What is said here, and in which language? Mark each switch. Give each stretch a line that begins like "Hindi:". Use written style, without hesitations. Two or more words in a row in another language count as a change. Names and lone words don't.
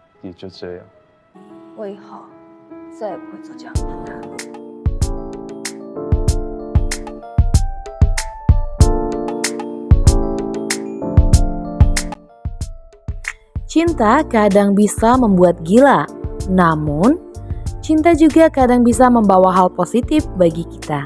Chinese: 也就这样。我以后再也不会做这样的判断。
Indonesian: Cinta kadang bisa membuat gila, namun cinta juga kadang bisa membawa hal positif bagi kita.